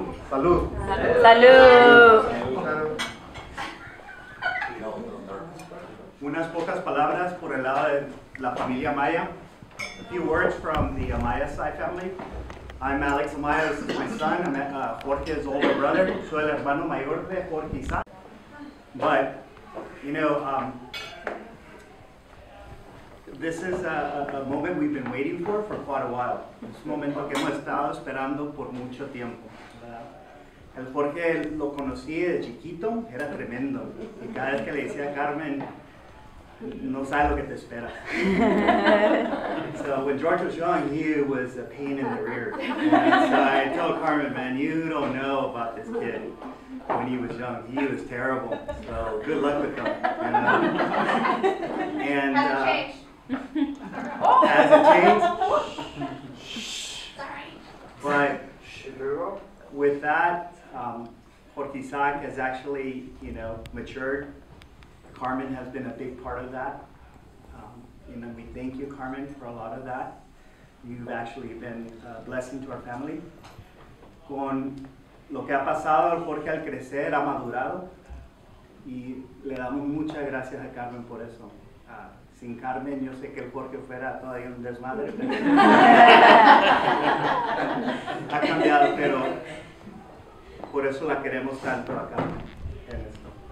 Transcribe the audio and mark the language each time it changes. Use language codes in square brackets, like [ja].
[es] Salud. Unas pocas palabras por el lado de la familia Amaya. [en] A few words from the Amaya side family. I'm Alex Amaya, this is my son. I'm Jorge's older brother. [es] Soy el hermano mayor de Jorge Isaac. [en] But, you know, this is a moment we've been waiting for quite a while. [es] Es un momento que hemos estado esperando por mucho tiempo. El Jorge lo conocí de chiquito, era tremendo. Y cada vez que le decía a Carmen, no sabes lo que te espera. [en] So when George was young, he was a pain in the rear. And so I told Carmen, man, you don't know about this kid. When he was young, he was terrible. So good luck with him. You know? And has it changed? But with that, Jorge Isaac has actually, matured. Carmen has been a big part of that. We thank you, Carmen, for a lot of that. You've actually been a blessing to our family. [es] Con lo que ha pasado, Jorge al crecer ha madurado y le damos muchas gracias a Carmen por eso. Sin Carmen, yo sé que el Jorge fuera todavía un desmadre, pero ha cambiado, pero por eso la queremos tanto a Carmen en esto.